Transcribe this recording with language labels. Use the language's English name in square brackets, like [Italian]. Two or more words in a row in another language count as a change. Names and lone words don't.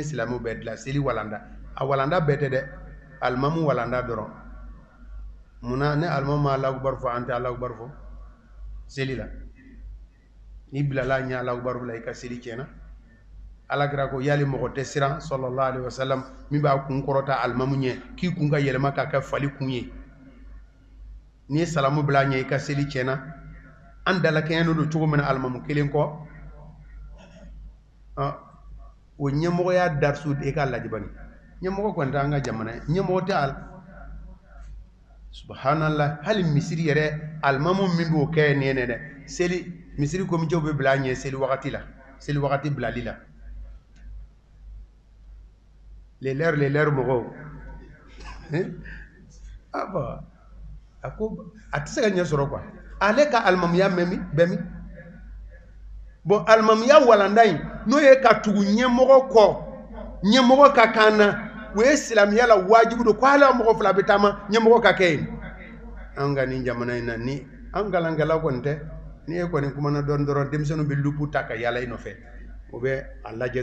[Bambara] silamɛw bɛɛ dilan seli walanda a walanda bɛɛ tɛ dɛ alimamu walanda dɔrɔn munna ne alimamu ma [Arabic] الله أكبر [Bambara] fɔ an tɛ [Arabic] الله أكبر [Bambara] fɔ seli la ni bilala ɲɛ [Arabic] الله أكبر [Bambara] la i ka seli tiɲɛna alakira ko yali mɔgɔ tɛ siran [Arabic] صلى الله عليه وسلم [Bambara] min b'a kun kɔrɔta alimamu ɲɛ k'i kun ka yɛlɛma k'a kɛ fali kun ye ni salamu bila ɲɛ i ka seli tiɲɛna an dalakɛɲɛ don cogo min na alimamu kelen kɔ o ɲɛmɔgɔya darisu de ka lajɛ bani ɲɛmɔgɔ kɔni tɛ an ka jamana ye ɲɛmɔgɔ tɛ al subhanallah hali misiri yɛrɛ alimamu min b'o kɛ nin ye dɛ seli misiri komitew bɛ bila ɲɛ seli wagati bilali la [French] les leurs [Bambara] mɔgɔw a ko a tɛ se ka ɲɛ sɔrɔ quoi ale ka alimamuya bɛ min bon alimamuya walanda in n'o ye ka tugu ɲɛmɔgɔ kɔ ɲɛmɔgɔ ka kan na o ye silamɛya la wajibi don ko hali mɔgɔ fila bɛ taama ɲɛmɔgɔ ka kɛ yen an ka nin jamana in na ni an kalankɛlaw kɔni tɛ ni e kɔni kumana dɔrɔn denmisɛnninw bɛ lupu ta ka yaala i nɔfɛ o bɛ a lajɛ